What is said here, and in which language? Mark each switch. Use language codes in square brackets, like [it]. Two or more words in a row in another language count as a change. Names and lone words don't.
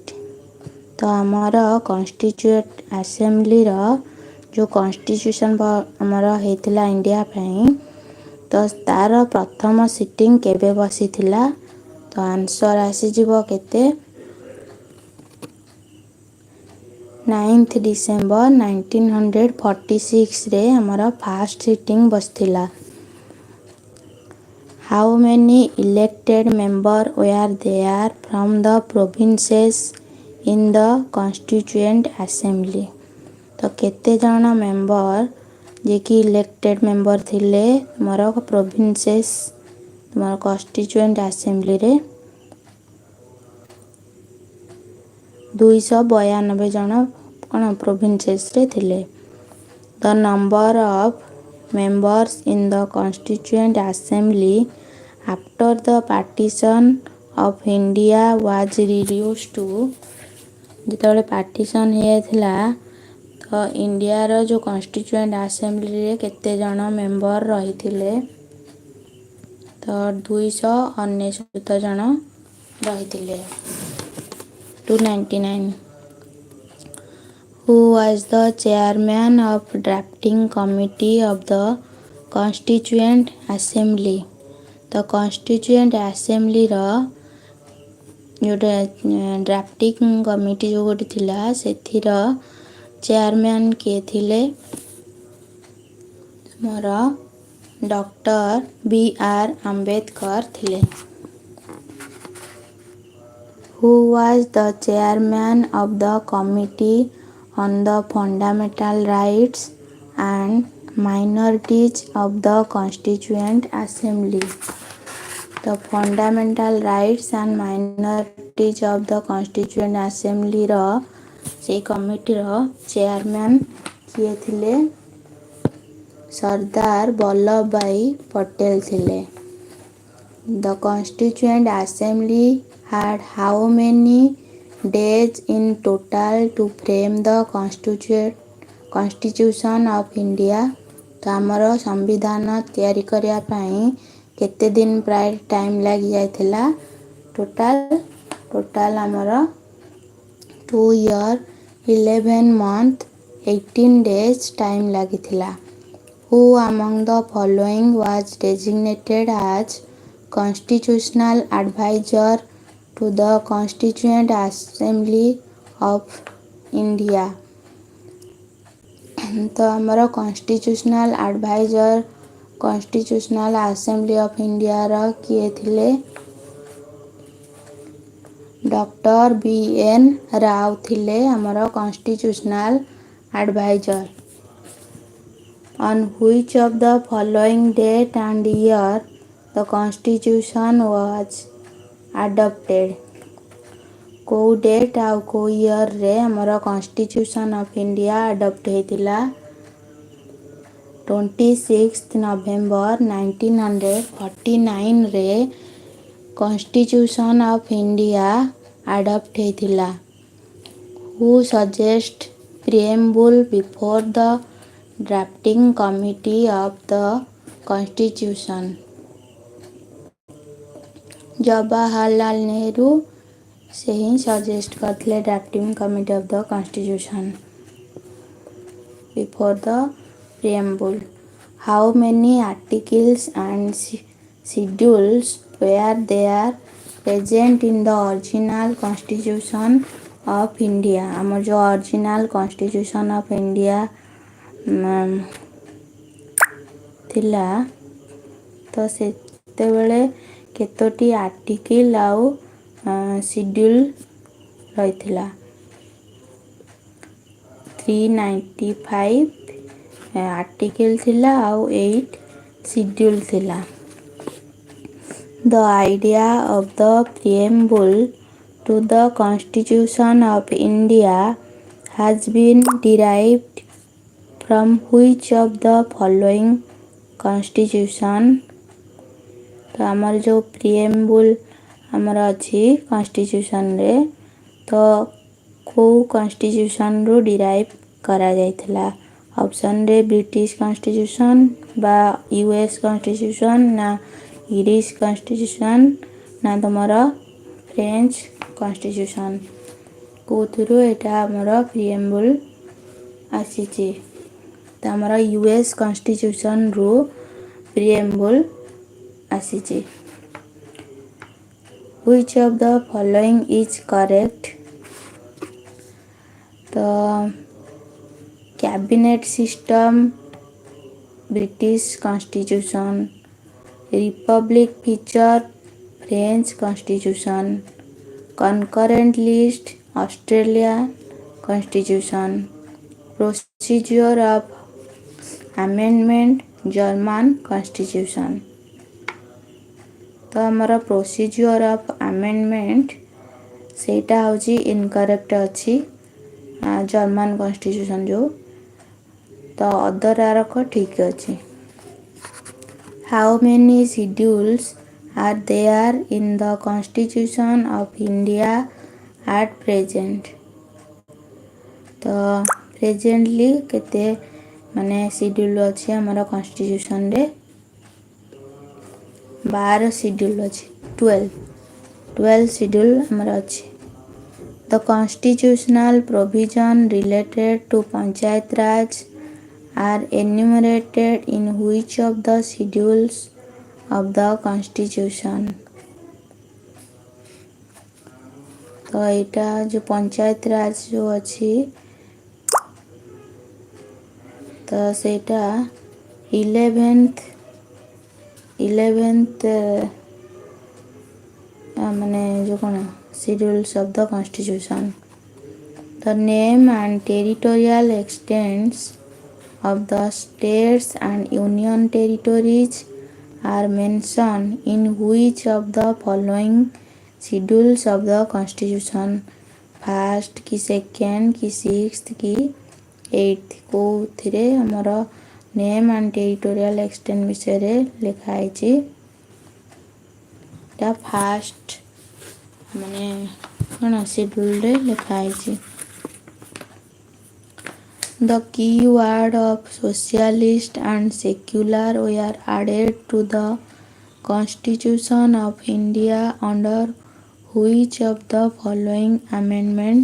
[or] ତ ଆମର [en] Constituent Assemblyର [or] ଯେଉଁ କନଷ୍ଟିଚ୍ୟୁସନ୍ ଆମର ହେଇଥିଲା ଇଣ୍ଡିଆ ପାଇଁ, ତ ତାର ପ୍ରଥମ ସିଟିଂ କେବେ ବସିଥିଲା? ତ ଆନ୍ସର୍ ଆସିଯିବ କେତେ? 9th December 1946 ରେ ଆମର [en] first sitting [or] ବସିଥିଲା। [en] How many elected members were there from the provinces in the Constituent Assembly? [or] ତ କେତେ ଜଣ ମେମ୍ବର ଯିଏକି [en] elected member [or] ଥିଲେ ତୁମର ପ୍ରୋଭିନ୍ସେସ୍ ତୁମର [en] Constituent Assemblyରେ? [or] 292 ଜଣ କ'ଣ ପ୍ରୋଭିନ୍ସେସ୍ରେ ଥିଲେ। [en] the number of members in the Constituent Assembly after the partition of India was reduced to [or] ଯେତେବେଳେ ପାର୍ଟିସନ୍ ହେଇଯାଇଥିଲା ତ ଇଣ୍ଡିଆର ଯେଉଁ କନଷ୍ଟିଚ୍ୟୁଏଣ୍ଟ ଆସେମ୍ବଲିରେ କେତେ ଜଣ ମେମ୍ବର ରହିଥିଲେ? ତ 299 ଜଣ ରହିଥିଲେ। [en] 299 Who was the chairman of drafting committee of the Constituent Assembly? [or] ତ [en] Constituent Assemblyର [or] ଯେଉଁଟା [en] drafting committee [or] ଯେଉଁ ଗୋଟେ ଥିଲା ସେଥିର ଚେୟାରମ୍ୟାନ୍ କିଏ ଥିଲେ? ମୋର ଡକ୍ଟର B.R. ଆମ୍ବେଦକର ଥିଲେ। [en] Who was the chairman of the committee on the fundamental rights and minorities of the Constituent Assembly? The fundamental rights and minorities of the Constituent Assembly [or] ର ସେଇ କମିଟିର ଚେୟାରମ୍ୟାନ୍ କିଏ ଥିଲେ? ସର୍ଦ୍ଦାର ବଲ୍ଲଭ ଭାଇ ପଟେଲ ଥିଲେ। [en] The Constituent Assembly had how many days in total to frame the Constitution of India? [or] ତ ଆମର ସମ୍ବିଧାନ ତିଆରି କରିବା ପାଇଁ କେତେ ଦିନ ପ୍ରାୟ ଟାଇମ୍ ଲାଗିଯାଇଥିଲା? ଟୋଟାଲ ଆମର [en] 2 year 11 month 18 days [or] ଟାଇମ୍ ଲାଗିଥିଲା। [en] Who among the following was designated as constitutional advisor to the Constituent Assembly of India? [or] ତ ଆମର [en] constitutional advisor constitutional assembly of Indiaର [or] କିଏ ଥିଲେ? ଡକ୍ଟର B.N. ରାଓ ଥିଲେ ଆମର [en] constitutional advisor. On which of the following date and year the Constitution was adopted? [or] କେଉଁ ଡେଟ୍ ଆଉ କେଉଁ ଇୟର୍ରେ ଆମର [en] Constitution of India adopt [or] ହେଇଥିଲା? 26 November 1949ରେ [en] Constitution of India adopt [or] ହେଇଥିଲା। [en] Who suggest preamble before the drafting committee of the Constitution? [or] ଜବାହରଲାଲ ନେହେରୁ ସେ ହିଁ ସଜେଷ୍ଟ କରିଥିଲେ [en] drafting committee of the Constitution before the preamble. How many articles and schedules were there present in the original Constitution of India? [or] ଆମର ଯେଉଁ [en] original Constitution of India [or] ଥିଲା ତ ସେତେବେଳେ କେତୋଟି ଆର୍ଟିକିଲ୍ ଆଉ ଶିଡ୍ୟୁଲ୍ ରହିଥିଲା? 395 ଆର୍ଟିକିଲ୍ ଥିଲା ଆଉ 8 ଶିଡ୍ୟୁଲ୍ ଥିଲା। [en] The idea of the preamble to the Constitution of India has been derived from which of the following constitution? [or] ତ ଆମର ଯେଉଁ ପ୍ରିଏମ୍ବୁଲ୍ ଆମର ଅଛି କନଷ୍ଟିଚ୍ୟୁସନ୍ରେ ତ କେଉଁ କନଷ୍ଟିଚ୍ୟୁସନ୍ରୁ ଡିରାଇଭ୍ କରାଯାଇଥିଲା? ଅପସନ୍ରେ [en] British Constitution [or] ବା [en] US Constitution [or] ନା [en] Irish Constitution [or] ନା ତୁମର [en] French Constitution? [or] କେଉଁଥିରୁ ଏଇଟା ଆମର ପ୍ରିଏମ୍ବୁଲ୍ ଆସିଛି? ତ ଆମର [en] US Constitutionରୁ [or] ପ୍ରିଏମ୍ବୁଲ୍ ଆସିଛି। [en] Which of the following is correct? ତ cabinet system British Constitution, republic feature French Constitution, concurrent list Australia Constitution, procedure of amendment German Constitution. [or] ତ ଆମର [en] procedure of amendment [or] ସେଇଟା ହେଉଛି ଇନକରେକ୍ଟ ଅଛି [en] German Constitution [or] ଯେଉଁ, ତ ଅଦର ଆରକ ଠିକ୍ ଅଛି। [en] how many schedules are there in the Constitution of India at present? [or] ତ ପ୍ରେଜେଣ୍ଟଲି କେତେ ମାନେ ସିଡ୍ୟୁଲ୍ ଅଛି ଆମର କନଷ୍ଟିଚ୍ୟୁସନରେ? 12 ସିଡ୍ୟୁଲ୍ ଅଛି। 12 ସିଡ୍ୟୁଲ୍ ଆମର ଅଛି। [en] The constitutional provision related to Panchayat Raj are enumerated in which of the schedules of the Constitution? [or] ତ ଏଇଟା ଯେଉଁ ପଞ୍ଚାୟତ ରାଜ ଯେଉଁ ଅଛି ତ ସେଇଟା 11th ମାନେ ଯେଉଁ କ'ଣ [en] schedules of the Constitution. The name and territorial extents of the states and union territories are mentioned in which of the following schedules of the Constitution? [or] First କି second କି sixth କି eighth କେଉଁଥିରେ ଆମର [en] name and territorial extent [or] ବିଷୟରେ ଲେଖା ହେଇଛି? ଏଇଟା ଫାଷ୍ଟ ମାନେ କ'ଣ ସିଡ୍ୟୁଲରେ ଲେଖା ହେଇଛି। [en] The key word of socialist and secular were added to the Constitution of India under which of the following amendment?